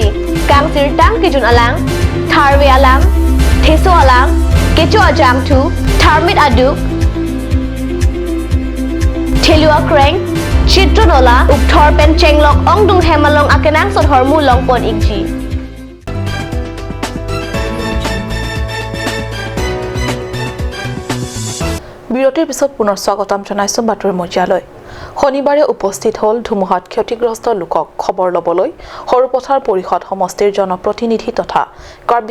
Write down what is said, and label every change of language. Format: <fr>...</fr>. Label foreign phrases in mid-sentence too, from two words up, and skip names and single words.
<mjw>Kang sirtang kijun alang tharwe alang theso alang kecho ajam tu tharmit aduk thelua kreng chitronola ukthor pen chenglok ongdung Hemalong akenang sot hormu longpon ikji.</mjw> <as>বিৰতিৰ পিছত পুনৰ স্বাগতম জনাইছো বাতৰি মজিয়ালৈ শনিবাৰে উপস্থিত হ'ল ধুমুহাত ক্ষতিগ্ৰস্ত লোকক খবৰ ল'বলৈ সৰুপথাৰ পৰিষদ সমষ্টিৰ জনপ্ৰতিনিধি তথা কাৰ্বি</as>